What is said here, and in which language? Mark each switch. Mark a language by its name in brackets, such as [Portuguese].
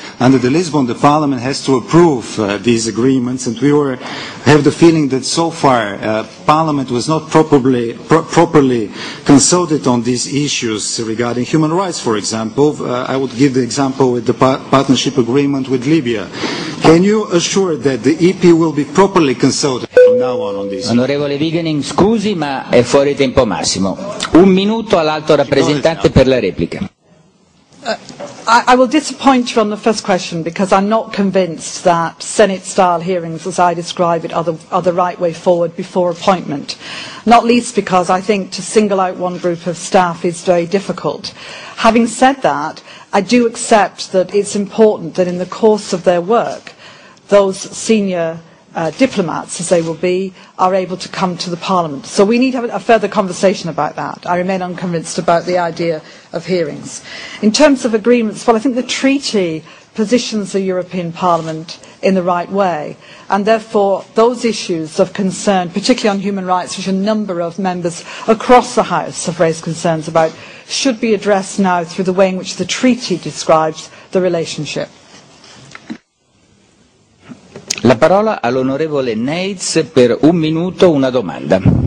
[English] Under the Lisbon, the Parliament has to approve these agreements, and we have the feeling that so far Parliament was not properly consulted on these issues regarding human rights, for example. I would give the example with the partnership agreement with Libya. Can you assure that the EP will be properly consulted from now on this? [Italian] Onorevole Vigenin, scusi, ma è fuori tempo massimo. 1 minuto all'alto rappresentante per la replica. [English] I will disappoint you on the first question because I'm not convinced that Senate-style hearings, as I describe it, are the right way forward before appointment. Not least because I think to single out one group of staff is very difficult. Having said that, I do accept that it's important that in the course of their work, those senior diplomats, as they will be, are able to come to the Parliament. So we need to have a further conversation about that. I remain unconvinced about the idea of hearings. In terms of agreements, well, I think the treaty positions the European Parliament in the right way, and therefore those issues of concern, particularly on human rights, which a number of members across the House have raised concerns about, should be addressed now through the way in which the treaty describes the relationship. [Italian] La parola all'onorevole Neitz per un minuto, una domanda.